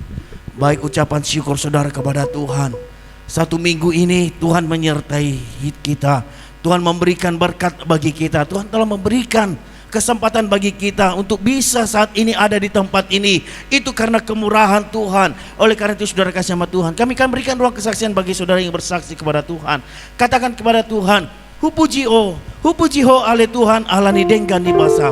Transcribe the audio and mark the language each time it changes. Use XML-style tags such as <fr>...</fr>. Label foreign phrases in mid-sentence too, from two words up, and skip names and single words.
<id>Baik ucapan syukur saudara kepada Tuhan. Satu minggu ini Tuhan menyertai kita, Tuhan memberikan berkat bagi kita, Tuhan telah memberikan kesempatan bagi kita untuk bisa saat ini ada di tempat ini. Itu karena kemurahan Tuhan. Oleh karena itu saudara kasih sama Tuhan, kami akan berikan ruang kesaksian bagi saudara yang bersaksi kepada Tuhan. Katakan kepada Tuhan,</id> <bbc>Hupuji ho ale Tuhan Allah ni denggan di basam.</bbc>